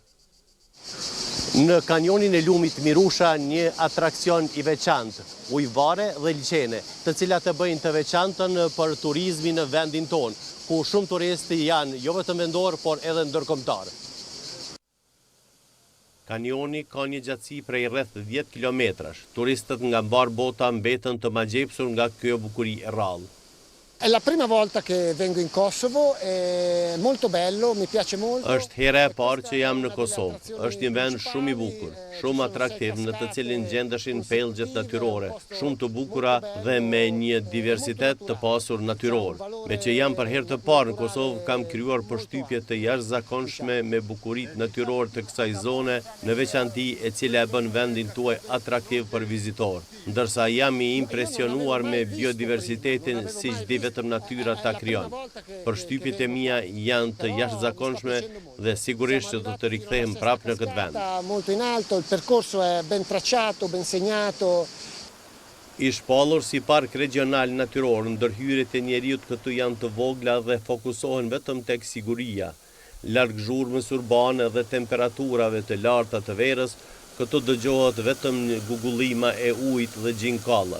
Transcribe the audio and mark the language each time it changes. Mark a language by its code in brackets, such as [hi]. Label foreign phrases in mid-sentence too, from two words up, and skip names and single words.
[sq] Në kanjonin e lumit Mirusha një atraksion i veçantë, ujvare dhe liçene, të cilat e bëjnë të veçantën për turizmin në vendin tonë, ku shumë turisti janë jo vetëm vendor, por edhe ndërkombëtar. Kanjoni ka një gjatësi prej rreth 10 kilometrash. Turistët nga mbar bota mbeten të magjepsur nga kjo bukuri e rrallë. [it] È la prima volta che vengo in Kosovo, è molto bello, mi piace molto. [sq] Është hera e parë që jam në Kosovë. Është një vend shumë i bukur, shumë atraktiv, në të cilin gjendeshin pellgjet natyrore, shumë të bukura dhe me një diversitet të pasur natyror. Me që jam për herë të parë në Kosovë, kam krijuar përshtypje të jashtëzakonshme me bukuritë natyrore të kësaj zone, në veçanti e cila e bën vendin tuaj atraktiv për vizitor. Ndërsa jam i impresionuar me biodiversitetin siç di vetëm natyra ta krijon. Përshtypjet e mia janë të jashtëzakonshme dhe sigurisht që do të rikthehem prapë në këtë vend. [it] Molto in alto, il percorso è ben tracciato, ben segnato. [sq] I shpallur si park regional natyror, ndërhyrjet e njeriut këtu janë të vogla dhe fokusohen vetëm tek siguria. Larg zhurmës urbane dhe temperaturave të larta të verës, këtu dëgjohet vetëm një gugullima e ujit dhe gjinkallat.